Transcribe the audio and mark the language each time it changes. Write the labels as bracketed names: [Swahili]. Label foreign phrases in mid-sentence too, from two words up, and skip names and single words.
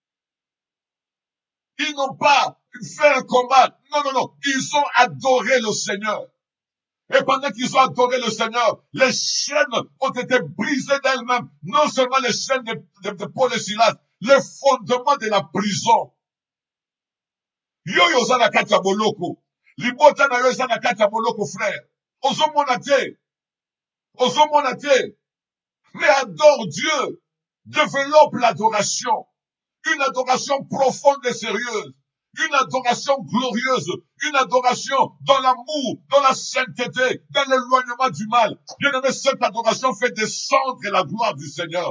[French] Ils n'ont pas fait un combat. Non, non, non. Ils ont adoré le Seigneur. Et pendant qu'ils ont adoré le Seigneur, les chaînes ont été brisées d'elles-mêmes. Non seulement les chaînes de Paul et Silas, les fondements de la prison. [Lingala] Yo yo za na kati ya boloko. Libota na yo za na kati ya boloko, frère. Ozomona te. Ozomona te. [French] Mais adore Dieu. Développe l'adoration. Une adoration profonde et sérieuse. Une adoration glorieuse. Une adoration dans l'amour, dans la sainteté, dans l'éloignement du mal. Bien-aimé, cette adoration fait descendre la gloire du Seigneur.